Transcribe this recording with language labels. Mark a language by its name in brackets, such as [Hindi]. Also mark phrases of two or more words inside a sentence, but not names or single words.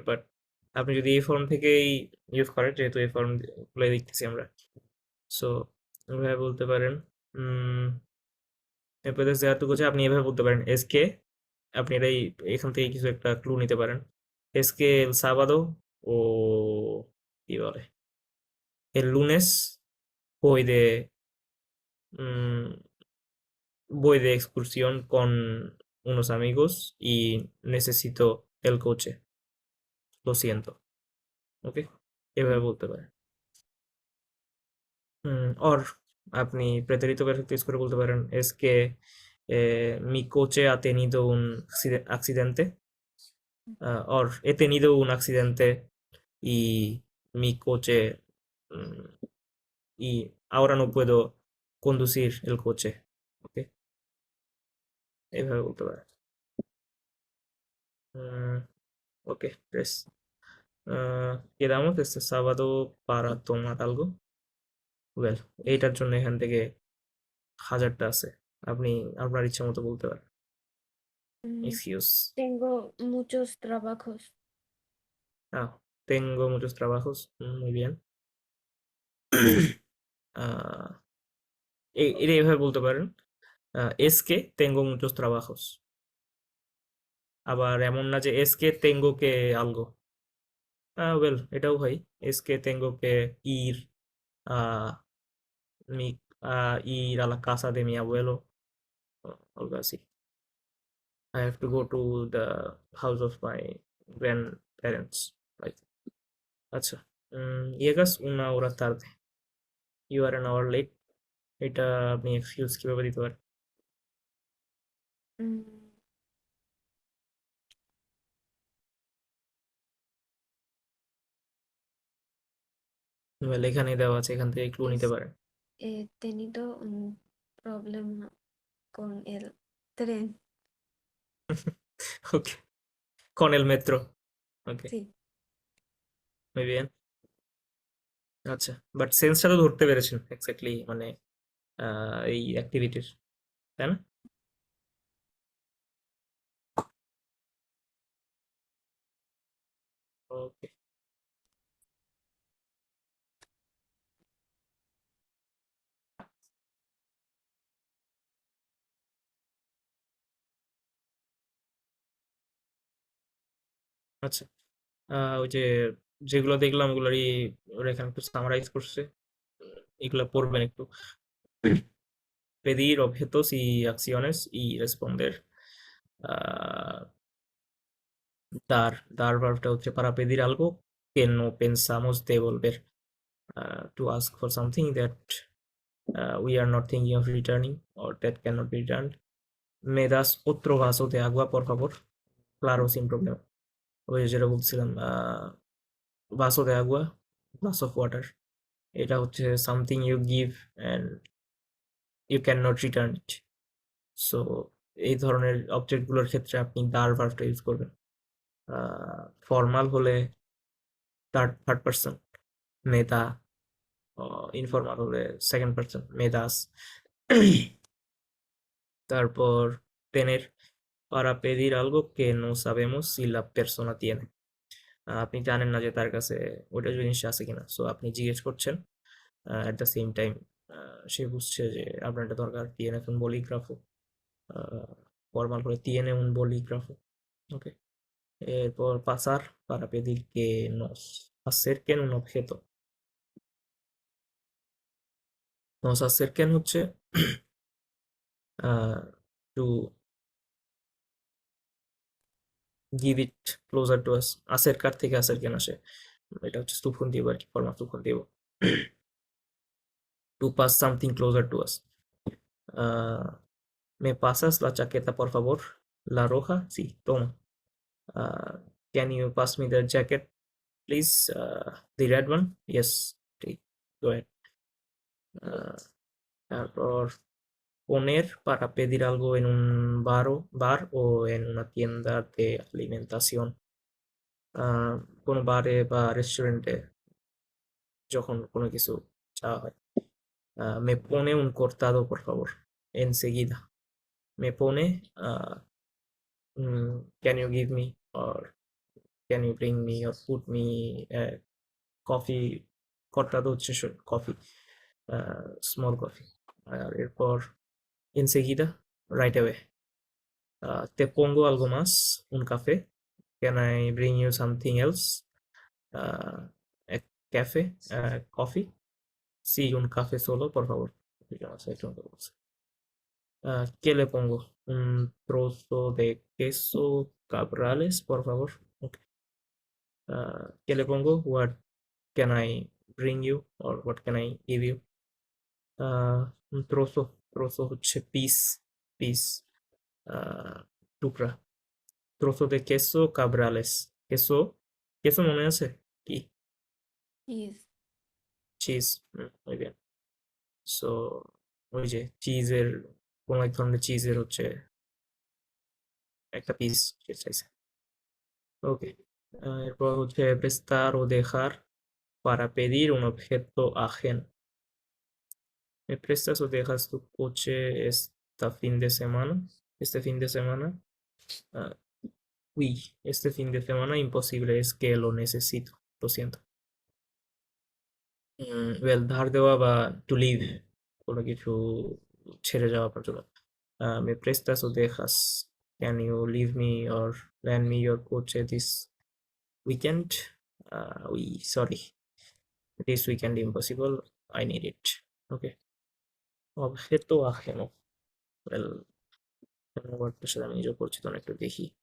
[Bangla] বাট আপনি যদি এই ফর্ম থেকেই ইউজ করেন, যেহেতু এই ফর্ম গুলো দেখতেছি আমরা, সো এভাবে বলতে পারেন। উম এরপরে যেহেতু আপনি এভাবে বলতে পারেন [Spanish] es que, [Bangla] আপনি এখান থেকে কিছু একটা ক্লু নিতে পারেন। [Spanish] es que el sábado [Bangla] ও কি বলে [Spanish] el lunes voy de mm, voy de excursión con unos amigos y necesito el coche. Lo siento. [Bangla] ¿Ok? এভাবে বলতে পারেন। और আপনি [Spanish] pretérito perfecto [Bangla] use করে বলতে পারেন [Spanish] es que mi coche ha tenido un accidente, or he tenido un accidente y mi coche mm, y ahora no puedo conducir el coche. ¿Ok? [Bangla] এভাবে বলতে পারেন। Mm, ok, 3. [Spanish] Quedamos este sábado para tomar algo. [Bangla] ওয়েল, এইটার জন্য এখান থেকে 1000টা আছে। আপনি আপনার ইচ্ছা মতো বলতে পারেন। Mm, এক্সকিউজ। [Spanish] tengo muchos trabajos. Ah, tengo muchos trabajos. Muy bien. [Bangla] আহ, এটা এইভাবে বলতে পারেন। [Spanish] es que tengo muchos trabajos. [Bangla] আবার এমন না যে [Spanish] es que tengo que algo। [Bangla] ওয়েল, এটাও হয়। [Spanish] es que tengo que ir a ir a la casa de mi abuelo, o algo así. [English] I have to go to the house of my grandparents. Like, [Bangla] আচ্ছা, [Spanish] llegas una hora tarde. [English] You are an hour late. [Bangla] এটা আপনি এক্সকিউজ কিভাবে দিতে পারেন? Mm, Well, এখানেই দেওয়া আছে, এখান থেকে ক্লু নিতে es, পারেন। [Spanish] he tenido un problema con el tren. ওকে, con el metro. ওকে, Sí. muy bien। [Bangla] আচ্ছা, বাট সেন্সটা তো ধরতে পেরেছেন এক্স্যাক্টলি, মানে এই অ্যাক্টিভিটির, তাই না? ওকে, আচ্ছা। ওই যে যেগুলো দেখলাম ওগুলোরই ওরা এখানে একটু সামারাইজ করছে। এগুলো পড়বেন একটু। [Spanish] Pedir objetos y acciones y responder. Ah, dar [Bangla] ভার্বটা হচ্ছে [Spanish] para pedir algo que no pensamos devolver. [English] To ask for something that we are not thinking of returning or that cannot be returned. [Spanish] Me das otro vaso de agua, por favor. Claro, sin problema. [Bangla] ওই যেটা বলছিলাম, [Spanish] vaso de agua, [English] glass of water. [Bangla] এটা হচ্ছে [English] something you give and you can not return it. [Bangla] সো এই ধরনের অবজেক্টগুলোর ক্ষেত্রে আপনি দার ভার্বটা ইউজ করবেন। ফর্মাল হলে [English] third person [Spanish] me da, [Bangla] ইনফর্মাল হলে [English] second person [Spanish] me das. তারপর tener para pedir algo que no sabemos si la persona tiene। [Bangla] আপনি জানেন না যে তার কাছে ওইটা জিনিসটা আছে কিনা, সো আপনি জিজ্ঞেস করছেন, [English] at the same time [Bangla] সে বুঝছে যে আপনার এটা দরকার। [Spanish] tiene un bolígrafo, ফর্মাল হলে tiene un bolígrafo। ওকে, এরপর pasar para pedir que nos acerquen un objeto। nos acerquen [English] হচ্ছে to give it closer to us. [Bangla] acercar থেকে acerquen আসে, এটা হচ্ছে subjuntivo আর কি, ফর্মাল subjuntivo। [English] to pass something closer to us। [Spanish] ¿Me pasas la chaqueta, por favor? La roja, sí, toma। [English] Can you pass me the jacket, please? The red one? Yes, take, go ahead। [Spanish] তারপর poner para pedir algo en un bar o en una tienda de alimentación। [Bangla] কোনো বারে বা রেস্টুরেন্টে যখন কোনো কিছু চাওয়া হয়। [Spanish] me pone un cortado, por favor, enseguida। me pone, [English] can you give me, or can you bring me or put me coffee। [Bangla] cortado হচ্ছে কফি, [English] small coffee. [Bangla] আর এরপর enseguida, [English] right away। [Spanish] te pongo algo más, un café। [English] can I bring you something else? A cafe, coffee। [Spanish] sí, un café solo, por favor। ¿Qué le pongo? Un trozo de queso cabrales, por favor। Ok. ¿Qué le pongo? [English] What can I bring you, or what can I give you? [Spanish] Un trozo [Bangla] হচ্ছে piece, piece, টুকরা। [Spanish] trozo de queso cabrales। [Bangla] queso মনে আছে কি? [English] Is [Bangla] চিজ। [Spanish] muy bien। [Bangla] সো ওই যে চিজের, কোন এক ধরনের চিজের হচ্ছে একটা পিস চাইছে। [Spanish] ওকে, [Bangla] এরপর হচ্ছে [Spanish] prestar o dejar para pedir un objeto ajeno। ¿Me prestas o dejas tu coche este fin de semana? Ah, uy, este fin de semana imposible, es que lo necesito, lo siento। [English] well, [Bangla] ধার দেওয়া বা [English] to leave, [Bangla] কোনো কিছু ছেড়ে যাওয়া পর্যন্ত। [Spanish] me prestas o dejas, [English] can you leave me or lend me your coche this weekend? We sorry, this weekend impossible, I need it। [Spanish] okay, objeto ajeno, [English] well, [Bangla] ওয়ার্ডটার সাথে আমি নিজেও পরিচিত না, একটু দেখি।